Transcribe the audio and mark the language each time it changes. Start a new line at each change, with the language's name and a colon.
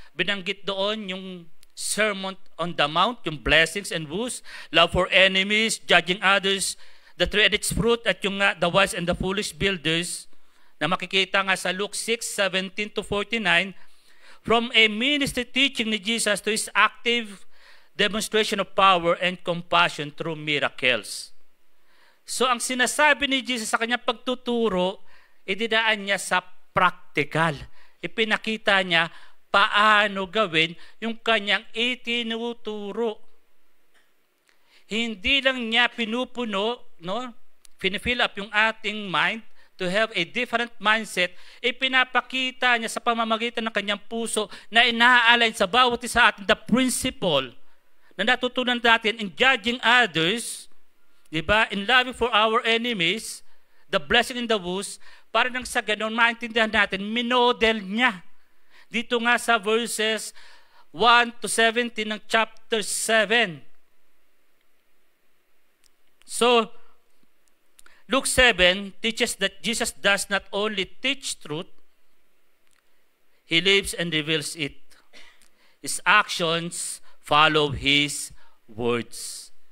Filipino: Binanggit doon yung
English: Sermon on the Mount, yung blessings and woes, love for enemies, judging others, the tree and its fruit, at yung the wise and the foolish builders,
Filipino: na makikita nga sa
English: Luke 6:17-49, from a ministry teaching ni Jesus to his active demonstration of power and compassion through miracles.
Filipino: So ang sinasabi ni Jesus sa kanyang pagtuturo, idinaan niya sa practical. Ipinakita niya paano gawin yung kanyang itinuturo. Hindi lang niya pinupuno, no?
English: Finifill up
Filipino: yung ating
English: mind to have a different mindset.
Filipino: Ipinapakita niya sa pamamagitan ng kanyang puso na ina-align sa bawat isa atin the principle na natutunan natin
English: in judging others,
Filipino: di ba?
English: In loving for our enemies, the blessing in the woes,
Filipino: para nang sa ganun maintindihan natin, minodel niya. Dito nga sa verses 1-17 ng chapter 7.
English: So, Luke 7 teaches that Jesus does not only teach truth, he lives and reveals it. His actions follow his words.